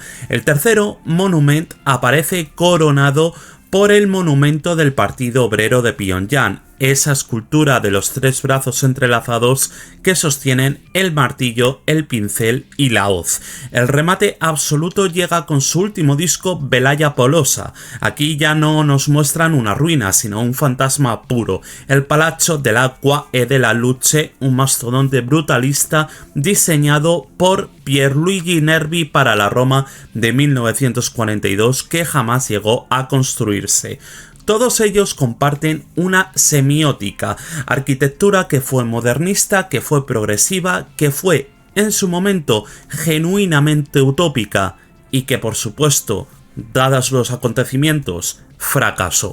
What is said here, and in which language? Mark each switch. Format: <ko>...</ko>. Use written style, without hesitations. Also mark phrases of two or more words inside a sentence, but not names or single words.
<es>El tercero, Monument, aparece coronado por el monumento del Partido Obrero de Pyongyang, esa escultura de los tres brazos entrelazados que sostienen el martillo, el pincel y la hoz. El remate absoluto llega con su último disco, Velaya Polosa. Aquí ya no nos muestran una ruina, sino un fantasma puro, el Palazzo dell'Acqua e della Luce, un mastodonte brutalista diseñado por Pierluigi Nervi para la Roma de 1942, que jamás llegó a construirse. Todos ellos comparten una semiótica, arquitectura que fue modernista, que fue progresiva, que fue en su momento genuinamente utópica y que, por supuesto, dados los acontecimientos, fracasó.</es>